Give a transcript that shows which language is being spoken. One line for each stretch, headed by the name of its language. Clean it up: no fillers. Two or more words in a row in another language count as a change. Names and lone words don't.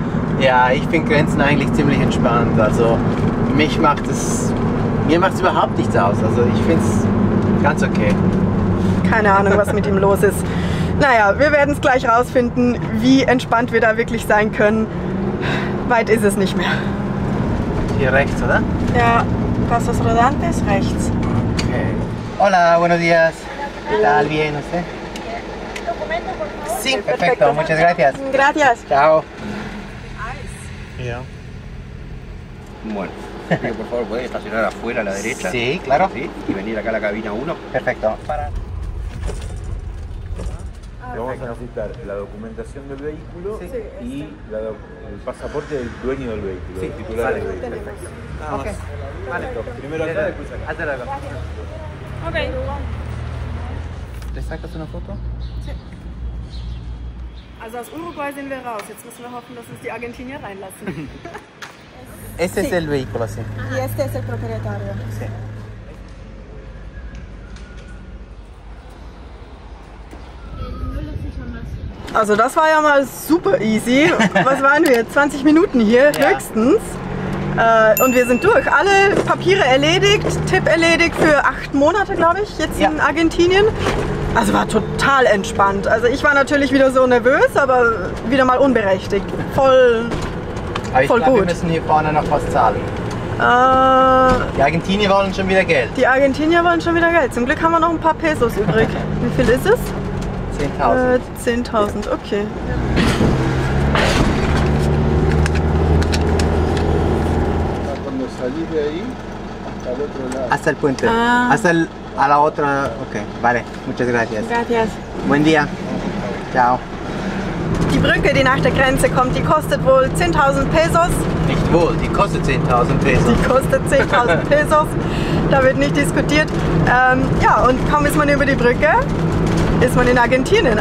German: Ja, ich finde Grenzen eigentlich ziemlich entspannt. Also mir macht es überhaupt nichts aus. Also ich finde es ganz okay. Keine Ahnung, was mit ihm los ist. Naja, wir werden es gleich rausfinden, wie entspannt wir da wirklich sein können. Weit ist es nicht mehr. Hier rechts, oder? Ja, Pasos Rodantes rechts.
Spanish: Okay. Hola, buenos días. ¿Qué tal? Bien, ¿usted? Sí, perfecto. Muchas gracias. Gracias. Ciao. Ya. Bueno, por favor, ¿podés estacionar afuera a la derecha? Sí, claro. ¿Sí? Y venir acá a la cabina 1. Perfecto. Para. Vamos a necesitar la documentación del vehículo y el pasaporte del dueño del vehículo, del titular del vehículo. Ok. Vale. Primero acá, después acá. Hasta luego. Okay. ¿Le sacas una foto? Sí.
German: Also aus Uruguay sind wir raus. Jetzt müssen wir hoffen, dass uns die Argentinier reinlassen.
Spanish: Ese es el vehículo, sí. Y este es el propietario. Sí.
German: Also das war ja mal super easy. Was waren wir? 20 Minuten hier höchstens. Und wir sind durch. Alle Papiere erledigt, Tipp erledigt für 8 Monate, glaube ich, jetzt in Argentinien. Also war total entspannt. Also ich war natürlich wieder so nervös, aber wieder mal unberechtigt. Voll Aber ich glaube, gut. wir müssen hier vorne noch was zahlen. Die Argentinier wollen schon wieder Geld. Die Argentinier wollen schon wieder Geld. Zum Glück haben wir noch ein paar Pesos übrig. Wie viel ist es? 10.000. 10.000, okay.
Spanish: Cuando salís de ahí, hasta el otro lado. Hasta el puente. Ah. A la otra. Ok, vale. Muchas gracias. Gracias. Buen día. Ciao.
German: Die Brücke, die nach der Grenze kommt, die kostet wohl 10.000 Pesos. Nicht wohl, die kostet 10.000 Pesos. Die kostet 10.000 Pesos. Da wird nicht diskutiert. Ja, und kaum ist man über die Brücke, ist man in Argentinien.